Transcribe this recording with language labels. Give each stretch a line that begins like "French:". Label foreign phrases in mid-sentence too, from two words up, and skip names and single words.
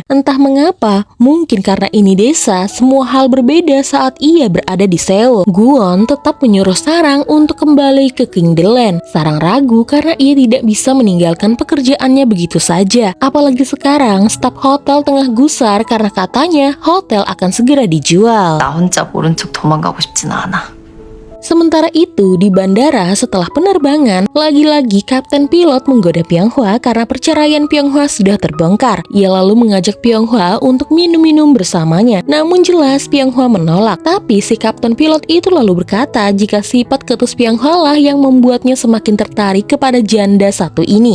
Indonesian: Entah mengapa, mungkin karena ini desa, semua hal berbeda saat ia berada di Seoul. Guwon tetap menyuruh Sarang untuk kembali ke Kingdeland. Sarang ragu karena ia tidak bisa meninggalkan pekerjaannya begitu saja. Apalagi sekarang staf hotel tengah gusar karena katanya hotel akan segera dijual.
Korean: 나 혼자 모른 척 도망가고 싶진 않아.
Indonesian: Sementara itu, di bandara setelah penerbangan, lagi-lagi Kapten Pilot menggoda Pyonghwa karena perceraian Pyonghwa sudah terbongkar. Ia lalu mengajak Pyonghwa untuk minum-minum bersamanya. Namun jelas Pyonghwa menolak. Tapi si Kapten Pilot itu lalu berkata jika sifat ketus Pyonghwa lah yang membuatnya semakin tertarik kepada janda satu ini.